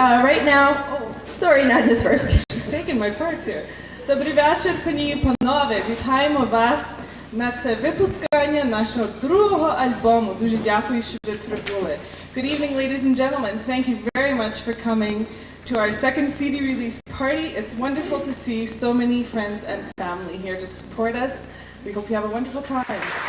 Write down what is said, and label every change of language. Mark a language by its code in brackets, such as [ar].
[en] Right now, sorry, Nadia's first. She's taking my part here. [uk] Добрий вечір, пані і панове. Вітаємо вас на це випускання нашого другого альбому. Дуже дякую, що ви прибули. [en] Good evening, ladies and gentlemen. Thank you very much for coming to our second CD release party. It's wonderful to see so many friends and family here to support us. We hope you have a wonderful time.